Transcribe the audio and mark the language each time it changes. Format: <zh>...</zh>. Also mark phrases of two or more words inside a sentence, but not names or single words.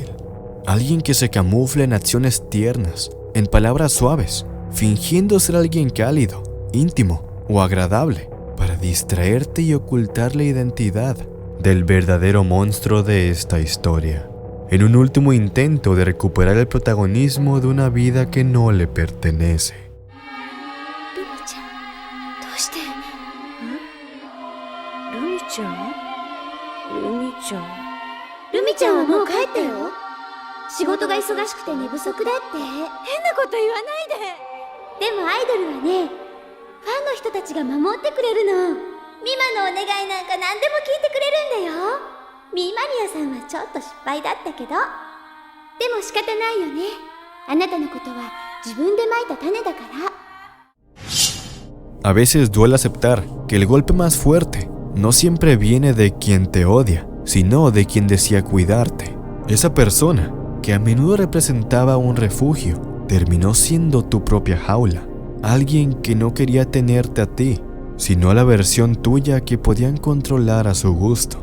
<es>Alguien que se camufla en acciones tiernas, en palabras suaves, fingiendo ser alguien cálido, íntimo o agradable, para distraerte y ocultar la identidad del verdadero monstruo de esta historia, en un último intento de recuperar el protagonismo de una vida que no le pertenece.</es> <ja>Rumi-chan はもう帰ったよ。仕事が忙しくて寝不足だって。変なこと言わないで。でもアイドルはね、ファンの人たちが守ってくれるの。ミマのお願いなんか何でも聞いてくれるんだよ。ミマニアさんはちょっと失敗だったけど、でも仕方ないよね。あなたのことは自分でまいた種だから。</ja> <es>A veces duele aceptar que el golpe más fuerte no siempre viene de quien te odia, sino de quien decía cuidarte. Esa persona, que a menudo representaba un refugio, terminó siendo tu propia jaula. Alguien que no quería tenerte a ti, sino a la versión tuya que podían controlar a su gusto.</es>